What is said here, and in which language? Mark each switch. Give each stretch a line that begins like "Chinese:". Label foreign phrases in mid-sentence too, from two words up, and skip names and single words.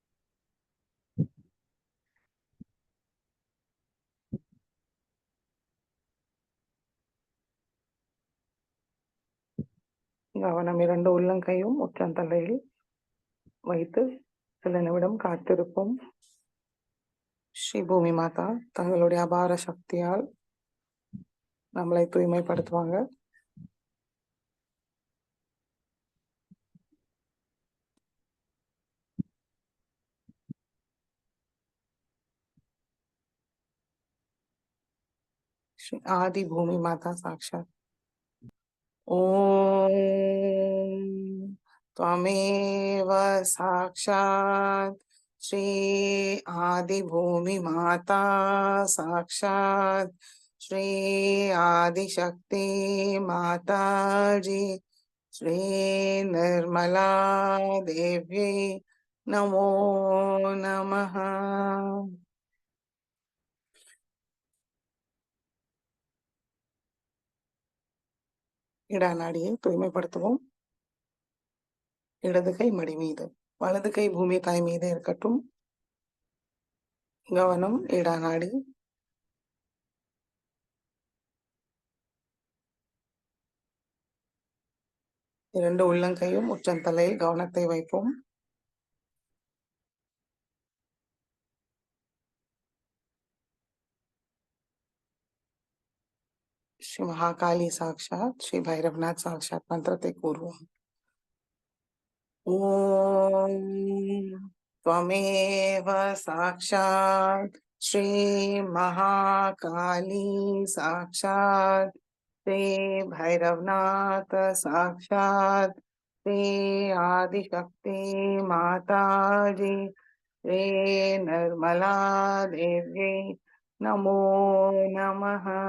Tamil: கவனம் இரண்டு உள்ளங்கையும் உச்சந்தலையில் வைத்து சில நிமிடம் காத்திருப்போம். ஸ்ரீ பூமி மாதா தங்களுடைய அபார சக்தியால் நம்மளை தூய்மைப்படுத்துவாங்க.
Sanskrit: श्री आदि भूमि माता साक्षात ओम त्वमेव साक्षात् श्री आदि भूमि माता साक्षात् श्री आदिशक्ति माताजी श्री निर्मला देवी नमो नमः.
Tamil: இடநாடியை தூய்மைப்படுத்துவோம். இடது கை மடி மீது, வலது கை பூமி தாய் மீது இருக்கட்டும். கவனம் இடநாடி. இரண்டு உள்ளங்கையும் உச்சந்தலையில் கவனத்தை வைப்போம்.
Sanskrit: श्री महाकाली साक्षात श्री भैरवनाथ साक्षात
Tamil: மந்திரத்தை கூறுவோம்.
Sanskrit: ओम त्वमेव साक्षात् श्री महाकाली साक्षात् श्री भैरवनाथ साक्षात् श्री आदिशक्ति माताजी श्री निर्मला देवी नमो नमः.